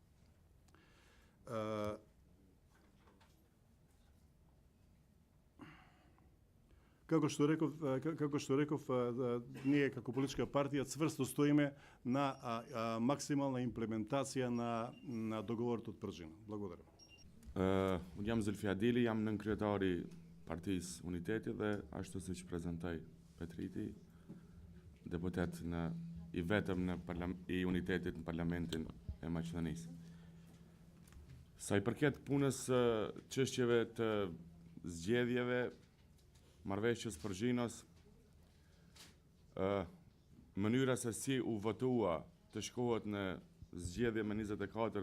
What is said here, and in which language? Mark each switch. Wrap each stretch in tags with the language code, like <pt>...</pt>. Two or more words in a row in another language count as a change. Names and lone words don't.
<mk>Како што реков, ние како политичка партија цврсто стоиме на максимална имплементација на договорот од Пржино. Благодарам.</mk> <sq>Unë jam Zulfi Adili, jam nën kryetari Partisë Uniteti dhe ashtu siç prezantoi Petriti, deputet i vetëm i Unitetit në Parlamentin e Maqedonisë. Sa i përket punës çështjeve të zgjedhjeve, marrëveshjes Pržinos, mënyra se si u votua të shkohet në zgjedhje me 24</sq>